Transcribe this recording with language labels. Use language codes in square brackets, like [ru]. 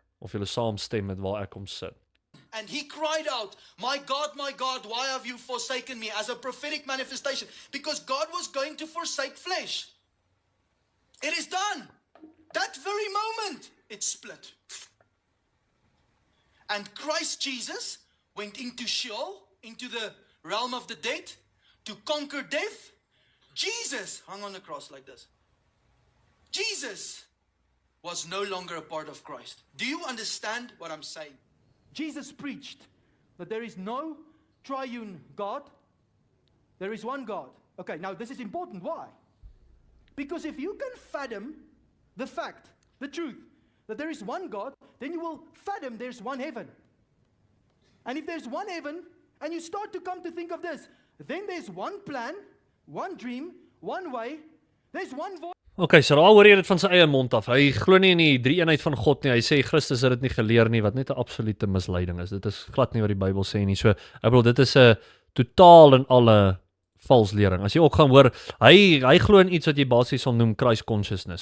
[af] of julle saamstem met waar ek kom sit. [en] And he cried out, my God, why have you forsaken me?" As a prophetic manifestation. Because God was going to forsake flesh. It is done. That very moment, it split. And Christ Jesus went into Sheol, into the realm of the dead, to conquer death. Jesus hung on the cross like this. Jesus was no longer a part of Christ. Do you understand what I'm saying? Jesus preached that there is no triune God. There is one God. Okay, now this is important. Why? Because if you can fathom the fact, the truth, that there is one God, then you will fathom there's one heaven. And if there's one heaven, and you start to come to think of this, then there's one plan, one dream, one way, there's one voice. [af] Okay, so daar hoor jy dit van sy eie mond af. Hy glo nie in die drie-eenheid van God nie. Hy sê Christus het dit nie geleer nie, wat net 'n absolute misleiding is. Dit is glad nie wat die Bybel sê nie. So, ek bedoel, dit is 'n totaal en alle valslering. As jy ook gaan hoor, hy glo in iets wat jy basies sal noem Christ consciousness.